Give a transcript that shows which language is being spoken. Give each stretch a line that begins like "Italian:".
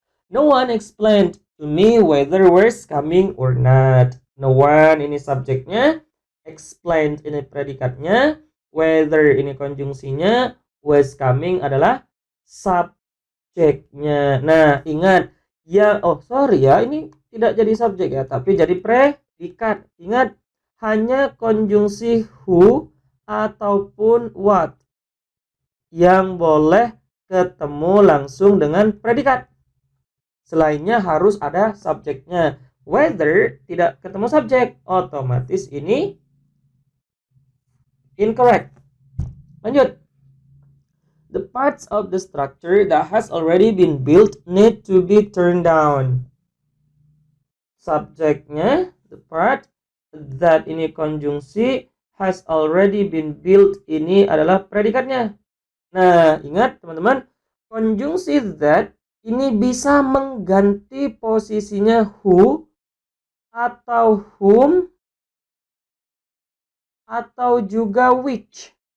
English: No one explained to me whether was coming or not.
Indonesian: No one ini subjeknya, explained ini predikatnya, whether ini konjungsinya,
English: was coming
Indonesian: adalah subjeknya. Nah, ingat ya, ini tidak jadi subjek ya, tapi jadi predikat. Ingat, hanya konjungsi who ataupun what yang boleh ketemu langsung dengan predikat. Selainnya harus ada subjeknya. Whether tidak ketemu subjek, otomatis ini incorrect. Lanjut.
English: The parts of the structure that has already been built need to be turned down.
Indonesian: Subjeknya,
English: the part that
Indonesian: ini konjungsi,
English: has already been built
Indonesian: ini adalah predikatnya. Nah, ingat teman-teman, konjungsi that ini bisa mengganti posisinya who atau whom atau juga which.